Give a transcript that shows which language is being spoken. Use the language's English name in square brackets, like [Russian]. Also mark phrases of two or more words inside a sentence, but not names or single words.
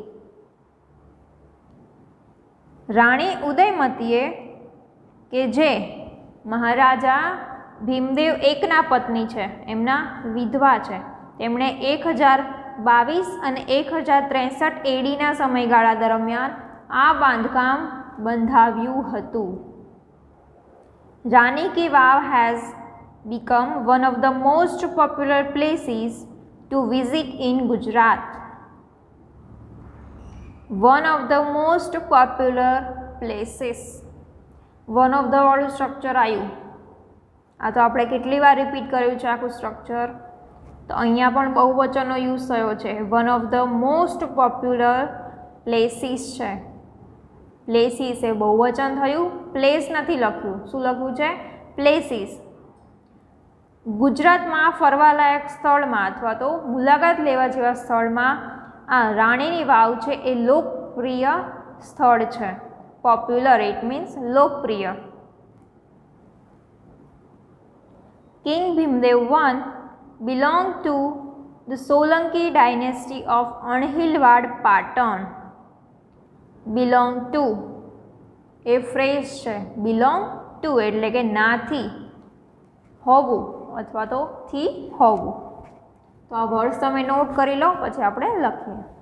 [Gujarati] રાણી ઉદયમતીએ કે જે મહારાજા ભીમદેવ એકના પત્ની છે, એમના વિધવા છે, તેમણે 1022 અને 1063 ADના સમયગાળા દરમિયાન આ બાંધકામ બંધાવ્યું હતું. [English] Rani Ki Vav has become one of the most popular places to visit in Gujarat. One of the most popular places. One of the [Gujarati] વાળું સ્ટ્રક્ચર આવ્યું. આ તો આપણે કેટલી વાર રિપીટ કર્યું છે આખું સ્ટ્રક્ચર, તો અહીંયા પણ બહુવચનનો યુઝ થયો છે. [English] One of the most popular places છે. [Gujarati] પ્લેસીસ એ બહુવચન થયું, પ્લેસ નથી લખ્યું. શું લખ્યું છે? પ્લેસીસ. ગુજરાતમાં ફરવાલાયક સ્થળમાં અથવા તો મુલાકાત લેવા જેવા સ્થળમાં આ રાણીની વાવ છે એ લોકપ્રિય સ્થળ છે. [English] popular it means લોકપ્રિય. કિંગ ભીમદેવ I belonged to the Solanki dynasty of અણહિલવાડ પાટણ. belong to a phrase છે. belong to [Gujarati] એટલે કે નાથી હોવું અથવા તો થી હોવું. તો આ વર્ડ્સ તમે નોટ કરી લો, પછી આપણે લખીએ.